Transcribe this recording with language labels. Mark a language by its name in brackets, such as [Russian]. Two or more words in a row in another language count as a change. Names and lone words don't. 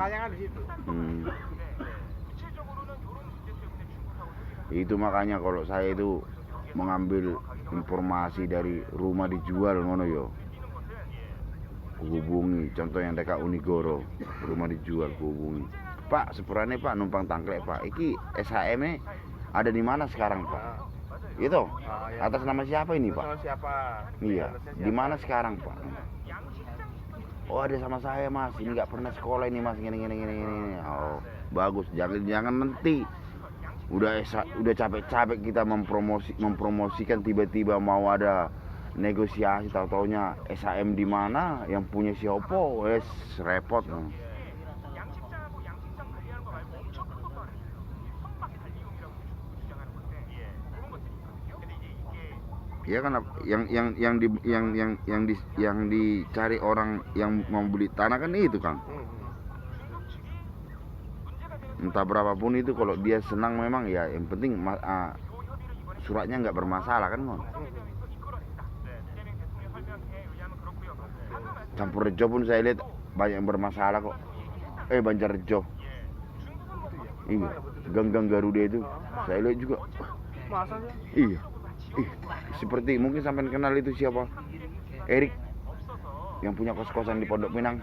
[Indonesian] Nakalnya kan di situ. Itu makanya kalau saya itu mengambil informasi dari rumah dijual [Javanese] ngono yo. [Indonesian] Hubungi, contoh yang dekat Unigoro, rumah dijual hubungi. [Javanese] Pak, sepurane Pak numpang tangklek Pak. [Indonesian] Iki SHM-nya ada di mana sekarang Pak? Itu Ya. atas nama siapa ini Pak? Nama siapa? Iya. Di mana sekarang Pak? Oh ada sama saya Mas. Ini nggak pernah sekolah ini Mas. Gini. Oh bagus. Jangan nanti Udah capek-capek kita mempromosikan, tiba-tiba mau ada negosiasi, tahu-taunya SHM di mana, yang punya siapa, repot. [Korean] 양식장하고 양식장 관리하는 거 말고 엄청 큰 것도 안 했어요. 선박 관리용이라고 주장하는 건데 그런 것들이 있거든요. 근데 이게 [Indonesian] Ya kan yang dicari orang yang mau beli tanah kan itu kan. [Korean] 중국 측이 문제가 되는 [Indonesian] Entah berapapun itu, kalau dia senang memang ya yang penting [Korean] 요 협의를 이번에 [Indonesian] suratnya nggak bermasalah kan, Mon. [Korean] 상대방에서 이끌어낸다. 이재명 대통령 설명에 의하면 그렇고요. 아까 말씀 [Indonesian] Campurrejo pun saya lihat banyak yang bermasalah kok. Banjarrejo. Iya, Ganggang Garuda itu saya lihat juga. Masa sih? Iya. Seperti mungkin sampean kenal itu siapa? Erik yang punya kos-kosan di Pondok Pinang.